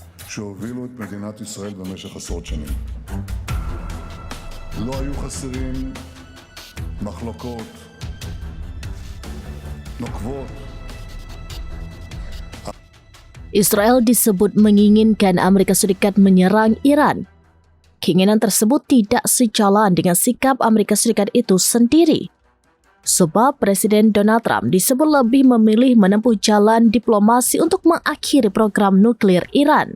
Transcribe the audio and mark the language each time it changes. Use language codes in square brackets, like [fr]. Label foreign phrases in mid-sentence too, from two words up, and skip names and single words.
[he] שהובילו את מדינת ישראל במשך עשרות שנים. לא היו חסרים מחלוקות נוקבות. [id] Israel disebut menginginkan Amerika Serikat menyerang Iran. Keinginan tersebut tidak sejalan dengan sikap Amerika Serikat itu sendiri. Sebab Presiden Donald Trump disebut lebih memilih menempuh jalan diplomasi untuk mengakhiri program nuklir Iran.